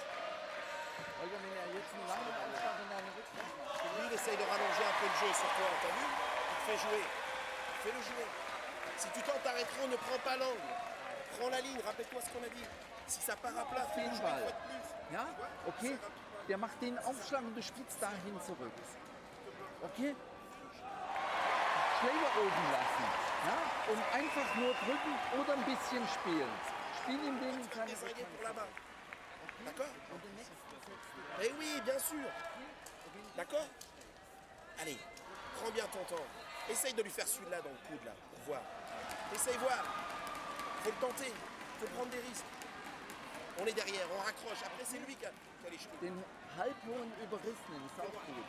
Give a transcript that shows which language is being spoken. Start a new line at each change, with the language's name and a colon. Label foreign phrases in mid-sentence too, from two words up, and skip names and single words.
French: Lui, il essaye de rallonger un peu le jeu sur toi, t'as vu? Il te fait jouer. Fais-le jouer. Si tu tentes un rétro, ne prends pas l'angle. Prends la ligne, rappelle-toi ce qu'on a dit. Si ça part à plat, fais-le jouer une fois de plus.
German: Ja, okay. Der macht den Aufschlag und du spielst dahin zurück. Okay? Schläger oben lassen. Ja? Und einfach nur drücken oder ein bisschen spielen. Spiel ihm den in seine
French: Désinguer pour là-bas. D'accord? Eh oui, bien sûr. D'accord? Allez, prends bien ton temps. Essaye de lui faire celui-là dans le coude, là, pour voir. Essaye voir. Faut le tenter. Faut prendre des risques. On est derrière, on raccroche. Après, c'est lui qui a les cheveux.
German: Den halbhohen Überrissenen ist auch gut.